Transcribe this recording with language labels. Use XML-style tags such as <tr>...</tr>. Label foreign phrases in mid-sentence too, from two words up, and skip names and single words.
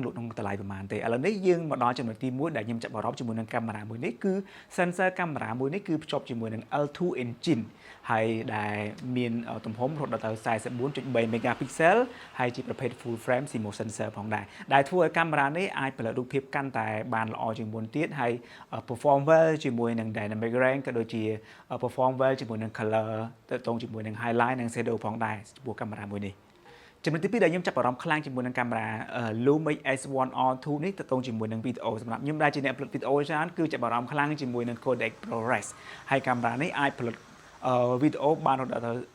<km>លក់ក្នុងតម្លៃប្រហែលទេឥឡូវនេះយើងមកដល់ចំណុចទី1ដែលខ្ញុំចាប់អារម្មណ៍ជាមួយនឹងកាមេរ៉ាមួយនេះគឺ sensor កាមេរ៉ាមួយនេះគឺភ្ជាប់ជាមួយនឹង</km> <en>L2 engine</en> <km>ហើយដែល មានទំហំរហូតដល់ទៅ 44.3 megapixel ហើយជាប្រភេទ</km> <en>full frame CMOS sensor</en> <km>ផងដែរដែលធ្វើឲ្យកាមេរ៉ានេះអាចផលិតរូបភាព កាន់តែបានល្អជាងមុនទៀតហើយ</km> <en>perform well</en> <km>ជាមួយនឹង</km> <en>dynamic range</en> <km>ក៏ដូចជា</km> <en>perform well</en> <km>ជាមួយនឹង color ទៅតងជាមួយនឹង highlight និង shadow ផងដែរចំពោះកាមេរ៉ាមួយនេះចំណុចទី2ដែលខ្ញុំចាប់អារម្មណ៍ខ្លាំងជាមួយនឹងកាមេរ៉ា Lumix S1 R2 នេះទៅតងជាមួយនឹងវីដេអូសម្រាប់ខ្ញុំដែលជាអ្នកផលិតវីដេអូច្រើនគឺចាប់អារម្មណ៍ខ្លាំងជាមួយនឹង codec ProRes ហើយកាមេរ៉ានេះអាចផលិតវីដេអូបានរហូតដល់</km>